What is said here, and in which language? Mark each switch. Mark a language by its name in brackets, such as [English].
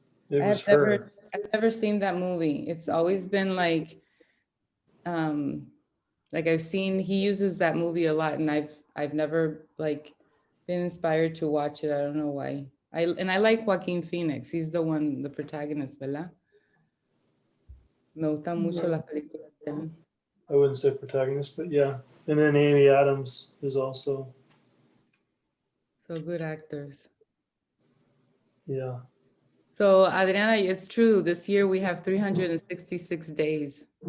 [English] It was I've never seen that movie. It's always been like I've seen, he uses that movie a lot, and I've never like been inspired to watch it. I don't know why. I like Joaquin Phoenix. He's the protagonist, [Spanish] ¿verdad? Me gusta mucho las películas de él. [English] I wouldn't say protagonist, but yeah. And then Amy Adams is also. So good actors. Yeah. So Adriana, it's true. This year we have 366 days.